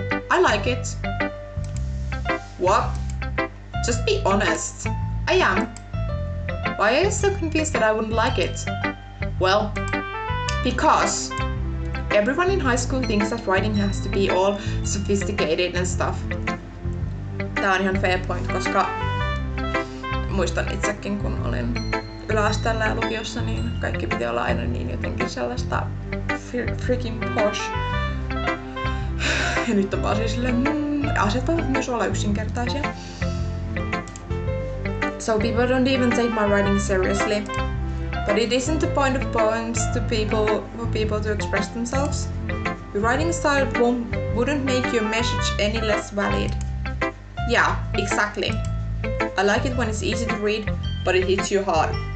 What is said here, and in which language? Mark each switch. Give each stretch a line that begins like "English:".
English: I like it. What? Just be honest. I am. Why are you so convinced that I wouldn't like it? Well, because everyone in high school thinks that writing has to be all sophisticated and stuff.
Finnish: Tää on ihan
English: fair point,
Finnish: koska muistan itsekin, kun olin yläasteella ja lukiossa, niin kaikki piti olla aina niin jotenkin sellaista
English: freaking posh.
Finnish: Ja nyt on vaan siis silleen, asiat voivat myös olla yksinkertaisia.
English: So people don't even take my writing seriously. But it isn't the point of poems for people to express themselves. Your writing style wouldn't make your message any less valid. Yeah, exactly. I like it when it's easy to read, but it hits you hard.